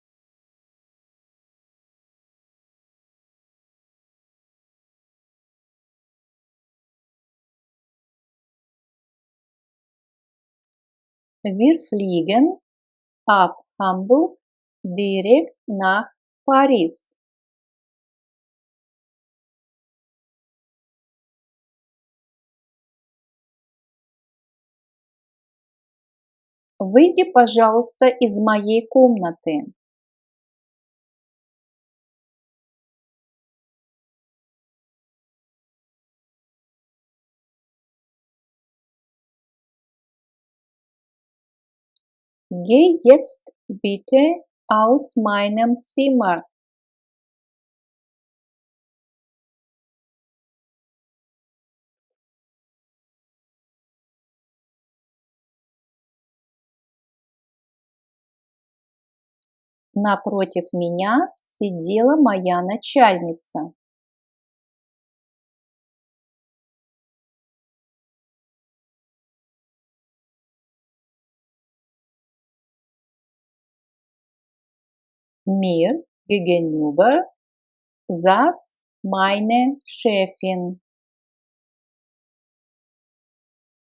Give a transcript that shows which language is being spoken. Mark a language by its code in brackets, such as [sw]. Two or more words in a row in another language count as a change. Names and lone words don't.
[de] Wir fliegen ab Hamburg direkt nach Paris. [ru] Выйди, пожалуйста, из моей комнаты. [de] Geh jetzt bitte aus meinem Zimmer. [ru] Напротив меня сидела моя начальница. [de] Mir gegenüber saß meine Chefin.